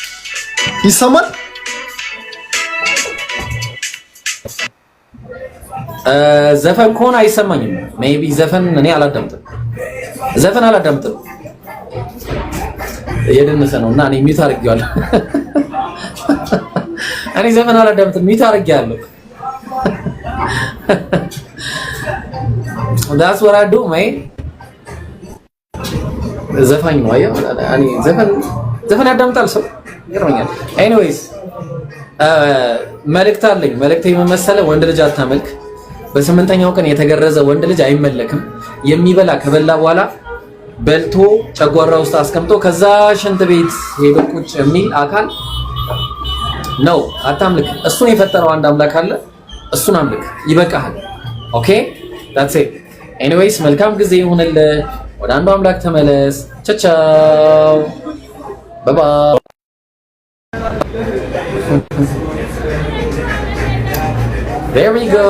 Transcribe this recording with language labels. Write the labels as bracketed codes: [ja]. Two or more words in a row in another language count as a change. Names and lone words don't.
[am] ይሰማል። ዘፈን ከሆነ አይሰማኝም። ሜቢ ዘፈን እኔ አላዳምጥም። ዘፈን አላዳምጥም። እየደነሰ ነው እና እኔ ሚውት አድርጌዋለሁ። እኔ ዘፈን አላዳምጥም፣ ሚውት አድርጌዋለሁ። [en] That's what I do, man. [am] ዘፋኝ ነው አየው። እኔ ዘፈን ያዳምጣል ሰው ይገርመኛል። ኤኒዌይስ መልእክት አለኝ። መልእክቴ የመሰለ ወንድ ልጅ አታመልክ። በስምንተኛው ቀን የተገረዘ ወንድ ልጅ አይመለክም። የሚበላ ከበላ በኋላ በልቶ ጨጓራ ውስጥ አስቀምጦ ከዛ ሽንት ቤት ሄዶ ቁጭ የሚል አካል ነው። አታምልክ። እሱን የፈጠረው አንድ አምላክ አለ። እሱን አምልክ። ይበቃሃል። [en] okay that's it. [am] ኤኒዌይስ መልካም ጊዜ ይሁንልህ። ወደ አንዱ አምላክ ተመለስ። ቻው ባይ። [en] There we go.